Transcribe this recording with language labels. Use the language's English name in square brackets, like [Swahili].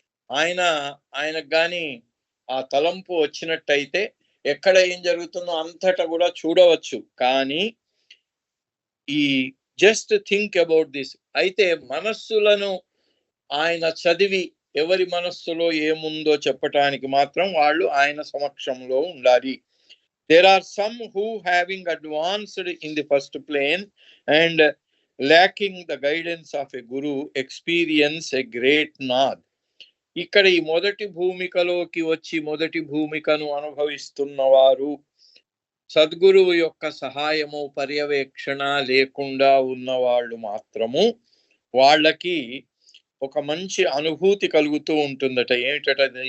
[Telugu] ఆయనకు కానీ ఆ తలంపు వచ్చినట్టయితే ఎక్కడ ఏం జరుగుతుందో అంతటా కూడా చూడవచ్చు. కానీ ఈ [English] Just think about this. [Telugu] అయితే మనస్సులను ఆయన చదివి ఎవరి మనస్సులో ఏముందో చెప్పటానికి మాత్రం వాళ్ళు ఆయన సమక్షంలో ఉండాలి. [English] There are some who, having advanced in the first plane and lacking the guidance of a guru, experience a great nad. [Telugu] ఇక్కడ ఈ మొదటి భూమికలోకి వచ్చి మొదటి భూమికను అనుభవిస్తున్నవారు సద్గురువు యొక్క సహాయము పర్యవేక్షణ లేకుండా ఉన్నవాళ్ళు మాత్రము వాళ్ళకి ఒక మంచి అనుభూతి కలుగుతూ ఉంటుందట. ఏమిటట?